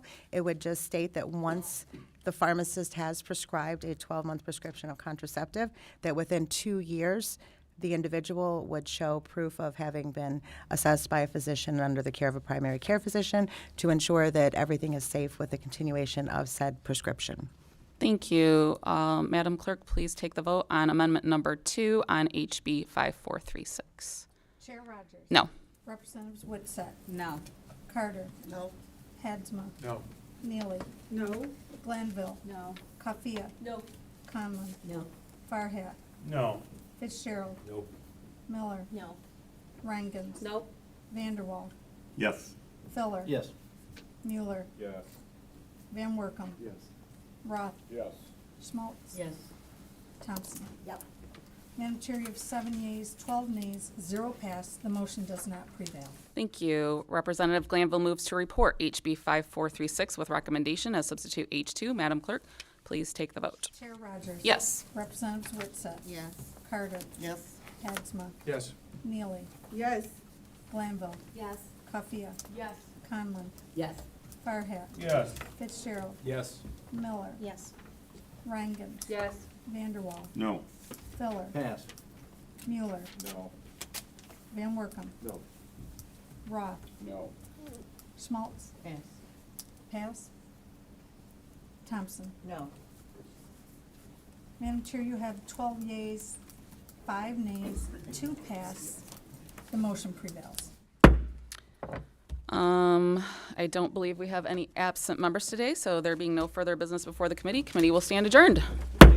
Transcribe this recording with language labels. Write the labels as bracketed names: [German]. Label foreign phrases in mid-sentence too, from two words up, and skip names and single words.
[English] It would just state that once the pharmacist has prescribed a 12-month prescription of contraceptive, that within 2 years, the individual would show proof of having been assessed by a physician under the care of a primary care physician to ensure that everything is safe with the continuation of said prescription. Thank you. Madam Clerk, please take the vote on amendment number 2 on HB 5436. Chair Rogers. No. Representatives Witsett, No. Carter, No. Hadsma, No. Neely, No. Glanville, No. Cuffia, No. Conlon, No. Farhat, No. Fitzgerald, Nope. Miller, No. Reingens, Nope. Vanderwall, Yes. Filler, Yes. Mueller, Yes. Van Workum, Yes. Roth, Yes. Schmaltz, Yes. Thompson. Yep. Madam Chair, you have 7 yeas, 12 nays, 0 pass. The motion does not prevail. Thank you. Representative Glanville moves to report HB 5436 with recommendation as substitute H2. Madam Clerk, please take the vote. Chair Rogers. Yes. Representatives Witsett, Yes. Carter, Yes. Hadsma, Yes. Neely, Yes. Glanville, Yes. Cuffia, Yes. Conlon, Yes. Farhat, Yes. Fitzgerald, Yes. Miller, Yes. Reingens, Yes. Vanderwall, No. Filler, Pass. Mueller, No. Van Workum, No. Roth, No. Schmaltz, Yes. pass. Thompson. No. Madam Chair, you have 12 yeas, 5 nays, 2 pass. The motion prevails. I don't believe we have any absent members today, so there being no further business before the committee will stand adjourned.